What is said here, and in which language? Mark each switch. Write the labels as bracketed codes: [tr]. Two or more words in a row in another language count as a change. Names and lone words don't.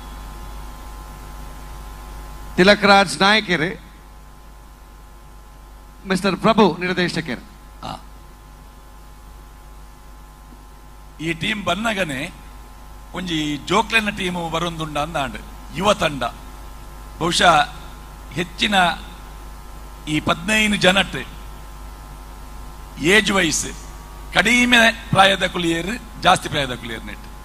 [tcy] ತಿಲಕ್ ರಾಜ್ ನಾಯಕರು, ಮಿಸ್ಟರ್ ಪ್ರಭು ನಿರ್ದೇಶಕರು. ಈ ಟೀಮ್ ಬನ್ನಗನೆ ಒಂಜಿ ಜೋಕ್ಲೆನ ಟೀಮ್ ಬರೊಂದುಂಡ ಅಂದಾಂಡ್ ಯುವ ತಂಡ ಬಹುಶಃ ಹೆಚ್ಚಿನ ಈ 15 ಜನಟ್ [en] age wise [tcy] ಕಡಿಮೆ ಪ್ರಾಯದ ಕುಲಿಯರು ಜಾಸ್ತಿ ಪ್ರಾಯದ ಕುಲಿಯರ್ ನೆಟ್